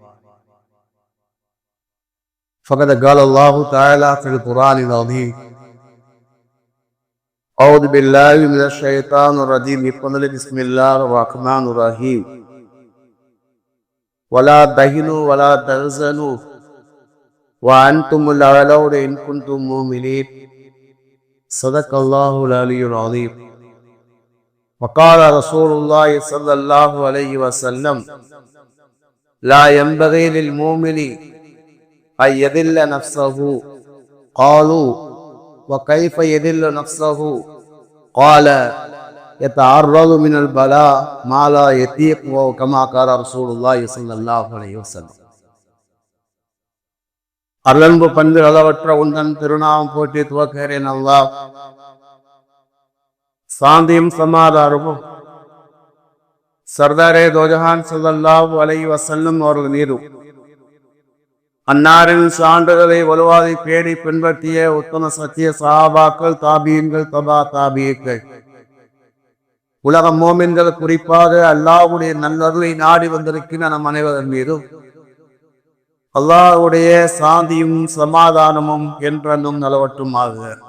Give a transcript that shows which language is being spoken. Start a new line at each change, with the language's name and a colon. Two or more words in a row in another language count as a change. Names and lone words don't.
Arabic: فقد قال الله تعالى في القرآن العظيم أعوذ بالله من الشيطان الرجيم بسم الله الرحمن الرحيم ولا تهنوا ولا تحزنوا وأنتم الأعلون إن كنتم مؤمنين. صدق الله العلي العظيم. وقال رسول الله صلى الله عليه وسلم لا ينبغي للمؤمن أن يذل نفسه. قالوا وكيف يذل نفسه؟ قال يتعرض من البلاء ما لا يطيق، كما قال رسول الله صلى الله عليه وسلم.
Tamil: அருளன்பு பண்பு அளவற்ற உந்தன் திருநாமம் போற்றி துவக்கிறேன். அல்லாஹ் சாந்தியும் சமாதானமும்
Urdu: سردارِ دو جہاں
Arabic: صلى الله عليه وسلم
Tamil: அவர்கள் மீதும், அன்னாரின் சான்றுகளை வலுவாதை பேடி பின்பற்றிய உத்தம சத்திய சஹாபாக்கள், தாபீன்கள், தபா தாபீன்கள், உலக மோமின்கள், குறிப்பாக அல்லாஹ்வுடைய நல்லருளை நாடி வந்திருக்கிற நம் அனைவரின் மீதும் அல்லாஹ்வுடைய சாந்தியும் சமாதானமும் என்றென்றும் நலவற்றும் ஆகுக.